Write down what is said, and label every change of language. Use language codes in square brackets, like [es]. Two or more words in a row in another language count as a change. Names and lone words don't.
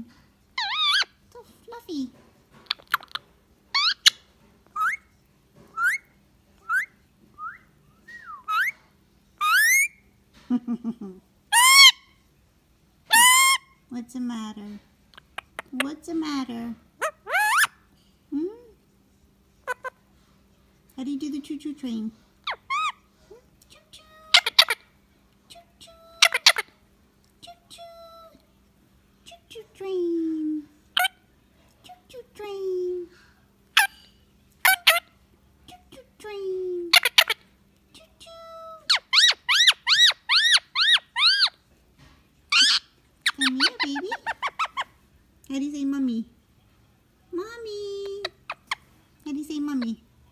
[en] So fluffy. What's the matter? What's the matter? How do you do the choo-choo train? Choo-choo. Choo-choo. Choo-choo. Choo-choo train. Choo-choo train. Choo-choo train. Choo-choo. Come here, baby. How do you say mommy? Mommy. How do you say mommy?